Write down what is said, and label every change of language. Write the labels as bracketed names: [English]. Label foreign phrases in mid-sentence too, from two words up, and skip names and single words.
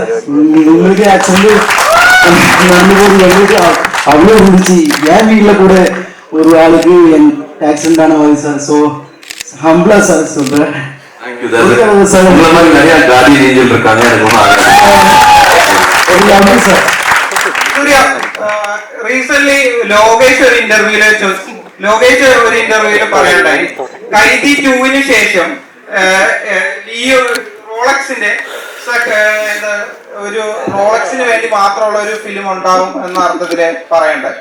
[Tamil] உங்களுக்கு ஆக்சிடென்ட் நடந்தபோது எங்களுக்கு அவ்வளோ இருந்துச்சு. என் வீட்டில் கூட ஒரு ஆளுக்கு என் ஆக்சிடென்ட் ஆன மாதிரி சார். ஸோ ஹம்பிளா சார் சொல்கிறேன். உங்களை மாதிரி நிறைய காடி ஏஞ்சல் இருக்காங்க. சார் [Malayalam] Suriya, recently ലോകേഷ് ഒരു ഇന്റർവ്യൂല് പറയണ്ടായി, കൈദി 2-ന് ശേഷം ഈ റോളക്സിന്റെ ഒരു റോളക്സിന് വേണ്ടി മാത്രമുള്ള ഒരു ഫിലിം ഉണ്ടാവും എന്ന അർത്ഥത്തില് പറയണ്ടായി.